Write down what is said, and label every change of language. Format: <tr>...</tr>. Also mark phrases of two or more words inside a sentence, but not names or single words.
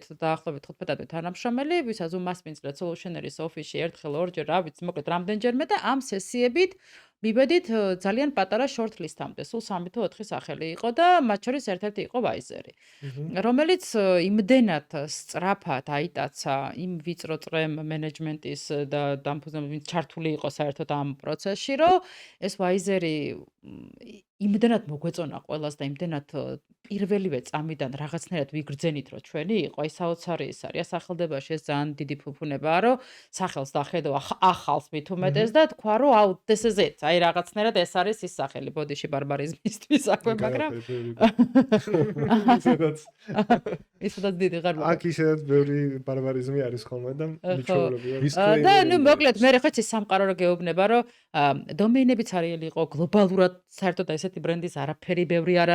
<ka>დაახლოებით 15 თანამშრომელი, ვისაც უმასპინძლეთ Solutioners Office-ში ერთხელ ორჯერ, რა ვიცი, მოკლედ რამდენჯერმე და ამ სესიებით მივედით ძალიან პატარა</ka> <en>short list-ამდე,</en> <ka>სულ 3 თუ 4 სახელი იყო და მათ შორის ერთ-ერთი იყო Wiser-ი, რომელიც იმდენად სწრაფად აიტაცა იმ ვიწრო წრემ მენეჯმენტის და დამფუძნებლების ჩართული იყო საერთოდ ამ პროცესში, რომ ეს Wiser-ი იმდენად მოგვეწონა ყველას და იმდენად პირველივე წამიდან რაღაცნაირად ვიგრძენით რომ ჩვენი იყო აი საოცარი ის არის სახელდებაში ეს ძალიან დიდი ფუფუნებაა რომ სახელს დახედო ახალს მით უმეტეს და თქვა რომ აუ</ka> <en>this is it</en> <ka>აი რაღაცნაირად ეს არის ის სახელი ბოდიში ბარბარიზმისთვის აქვე მაგრამ ისედაც დიდი ღარ აქ ისედაც ბევრი ბარბარიზმი არის ხოლმე და მიჩვეულებია და ნუ მოკლედ მე ხო იცი სამყარო რო გეუბნება რომ დომეინებიც არიელი იყო გლობალურად საერთოდ ესეთი ბრენდის არაფერი ბევრი არ</ka>